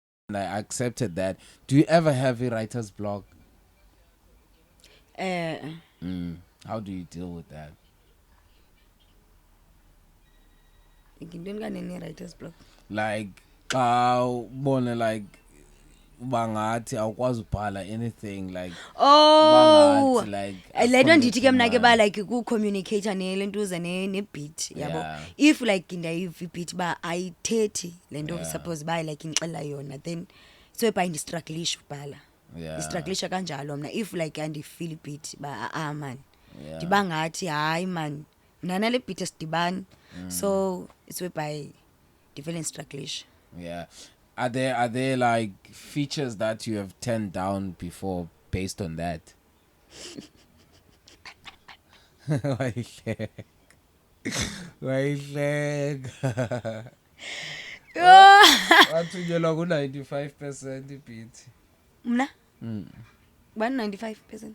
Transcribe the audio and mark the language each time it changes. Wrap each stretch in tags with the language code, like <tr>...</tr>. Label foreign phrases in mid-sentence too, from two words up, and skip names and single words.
<en>I accepted that. Do you ever have a writer's block? How do you deal with that?</en> <xh>ngintoni kanene</xh> <en>writer's block?</en> <xh>Like xa ubone like bangathi awukwazi ubhala</xh> <en>anything like Oh,</en> <xh>bangathi like le nto akho ndithi ke mna ke ba ephumayo. like kucommunicator nelentuza nebeat yabo.</xh> <en>Yeah. If like</en> <xh>ndayiva ibeat ba ayithethi le nto</xh> <en>Yeah.</en> <xh>suppose ba like ngixela yona,</xh> <en>then so</en> <xh>ba ndistrugglisha ubhala.</xh> <en>Yeah.</en> <xh>Istrugglisha kanjalo mna</xh> <en>if like</en> <xh>andifeel ibeat ba man.</xh> <en>Yeah.</en> <xh>Ndiba ngathi hayi man, mna nale beat esidibani.</xh> <en>So it's whereby</en> <xh>ndivele ndistrugglisha.</xh> <en>Yeah. Are there like features that you have turned down before based on that?</en> <xh>Wayihleka. Wayihleka. Wathunyelwa ku-95% ibeat. Mna? 195%.</xh>